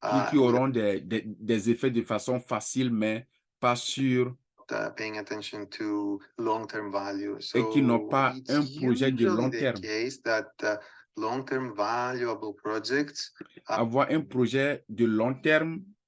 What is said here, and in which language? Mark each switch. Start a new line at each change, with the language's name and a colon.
French: Qui auront des effets de façon facile, mais pas sûrs.
English: Paying attention to long-term value. So
French: et qui n'ont pas un projet de long terme.
English: Case that long-term valuable projects.
French: Avoir un projet de long terme.